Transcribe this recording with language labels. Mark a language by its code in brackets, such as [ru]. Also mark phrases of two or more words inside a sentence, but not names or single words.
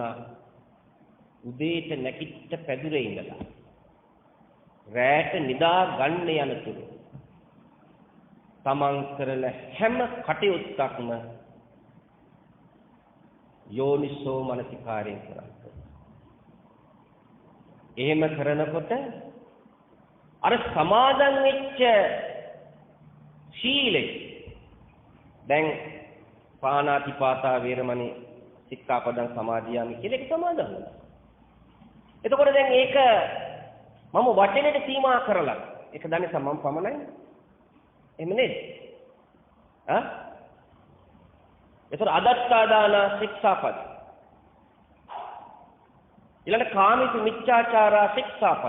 [si] උදේට නැගිට පැදුරේ ඉඳලා රැට නිදා ගන්න යනතුරු තමන් කරන හැම කටයුත්තක්ම යෝනිසෝ මනසිකාරයෙන් කරන්න. එහෙම කරනකොට අර සමාදන් වෙච්ච සීලය දැන් [pi] පාණාතිපාතා වේරමණී සික්ඛාපදං සමාදියාමි [si] කියලා එක සමාදන් වෙනවා. එතකොට දැන් ඒක මම වචනෙට සීමා කරලා ඒක දන්නේ සමම් පමණයි. එහෙම නේද? ඒතර අදත්තාදාන ශික්ෂාපද. ඊළඟ [pi] කාමීසු මිච්ඡාචාරා [si] ශික්ෂාපද.